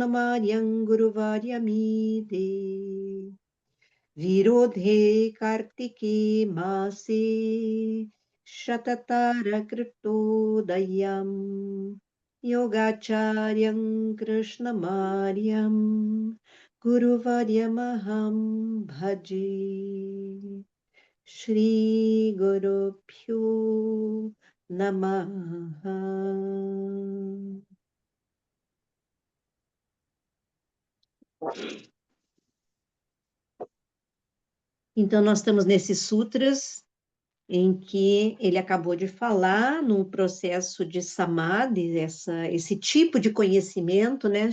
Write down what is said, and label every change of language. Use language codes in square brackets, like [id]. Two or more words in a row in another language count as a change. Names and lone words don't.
[sa] Maryam Guru Varyamide Virodhe Kartike Mase Shatatara Kriptodayam Yogacharyam Krishna Maryam Guru Varyamaham Bhaji Shri Guru Pyo Namaha. [pt] Então, nós estamos nesses sutras em que ele acabou de falar no processo de samadhi, esse tipo de conhecimento, né?